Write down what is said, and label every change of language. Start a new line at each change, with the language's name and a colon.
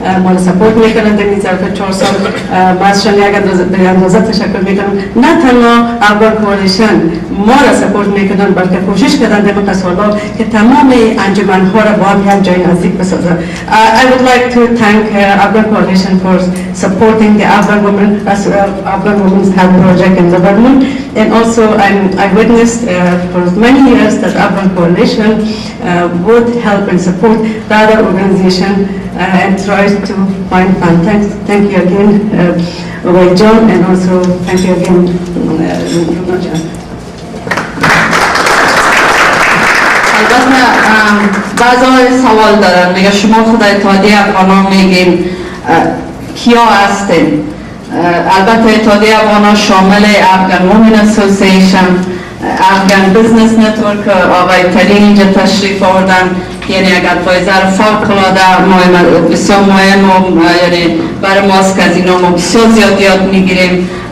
Persian: ما رو سپورت میکنن در این ظرف 4 سال. بازشان یک اندازه تشکر میکنم. نه تنها افغان کوالیشن ما را سپورت میکنن بلکه کوشش کردن در این سالا که تمام انجمن ها را با هم یک جای نزدیک بسازن.
English: I would like to thank Afghan Coalition for supporting the Afghan women Afghan Women's Health Project in the Vermont, and also I witnessed for many years that Afghan Coalition would help and support the other organization and tries to find funds. Thank you again, John, and also thank you again, John.
Persian: البته بعضی سوال دارن، میگه شما خود اتحادیه افغانان میگین کیا هستین؟ البته اتحادیه افغانان شامل افغان وومن اسوسییشن، افغان بزنس نتورک آقای ترین اینجا تشریف آوردن، یعنی یک ادوایزر فوق العاده بسیار مهم و یعنی برای ماست که از اینا ما بسیار زیاد یاد میگیریم.